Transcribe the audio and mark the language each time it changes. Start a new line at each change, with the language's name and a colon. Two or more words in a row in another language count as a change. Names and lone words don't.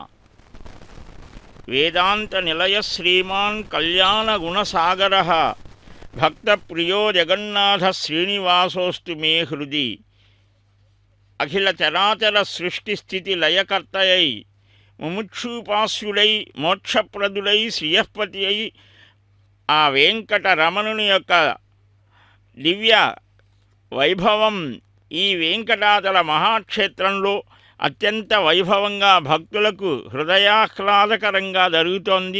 Sanskrit: वेदांत निलय श्रीमान् कल्याण गुणसागरः भक्तप्रियो जगन्नाथ श्रीनिवासोऽस्तु मे हृदि। अखिल चराचर सृष्टि स्थिति लयकर्तयै
Telugu: ముముక్షుపాస్యులై మోక్షప్రదులై శ్రీయపతి అయి ఆ వెంకటరమణుని యొక్క దివ్య వైభవం ఈ వెంకటాచల మహాక్షేత్రంలో అత్యంత వైభవంగా భక్తులకు హృదయాహ్లాదకరంగా జరుగుతోంది.